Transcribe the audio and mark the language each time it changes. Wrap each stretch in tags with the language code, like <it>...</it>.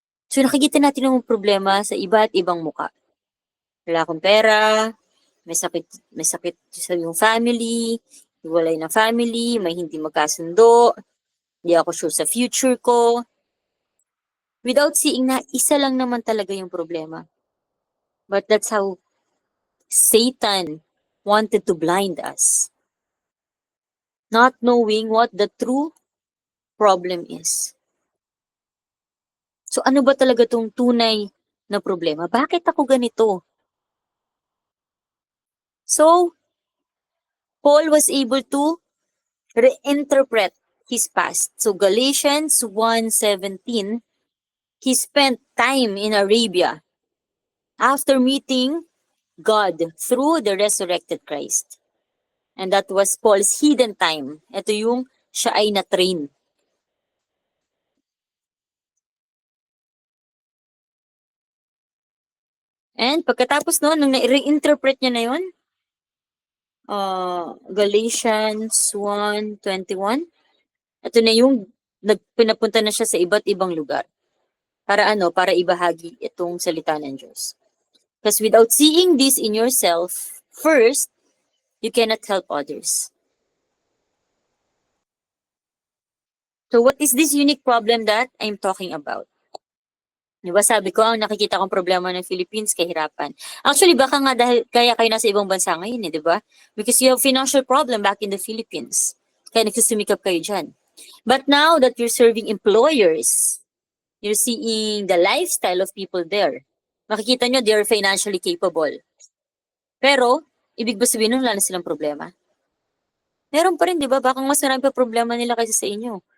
<tl>So, nakikita natin yung problema sa iba't ibang muka. Wala akong pera, may sakit sa yung family, hiwalay ng family, may hindi magkasundo, hindi ako sure sa future ko.</tl> <en>Without seeing</en> <tl>na isa lang naman talaga yung problema.</tl> <en>But that's how Satan wanted to blind us. Not knowing what the true problem is.</en> <tl>So ano ba talaga tong tunay na problema? Bakit ako ganito?</tl> <en>So, Paul was able to reinterpret his past. So Galatians 1:17, he spent time in Arabia after meeting God through the resurrected Christ. And that was Paul's hidden time.</en> <tl>Ito yung siya ay na-train. And pagkatapos noon, nung na-reinterpret niya na yun, Galatians 1:21, ito na yung pinapunta na siya sa iba't ibang lugar. Para para ibahagi itong salita ng Diyos.</tl> <en>Because without seeing this in yourself, first, you cannot help others. So what is this unique problem that I'm talking about?</en> <tl>Diba sabi ko, ang nakikita kong problema ng Philippines, kahirapan. Actually, baka nga dahil kaya kayo nasa ibang bansa ngayon, di ba?</tl> <en>Because you have financial problem back in the Philippines.</en> <tl>Kaya nagsusumikap kayo dyan.</tl> <en>But now that you're serving employers, you're seeing the lifestyle of people there.</en> <tl>Makikita nyo,</tl> <en>they're financially capable. Pero,</en> <tl>ibig ba sabihin nun wala na silang problema? Meron pa rin, di ba? Baka mas marami pa problema nila kaysa sa inyo.</tl>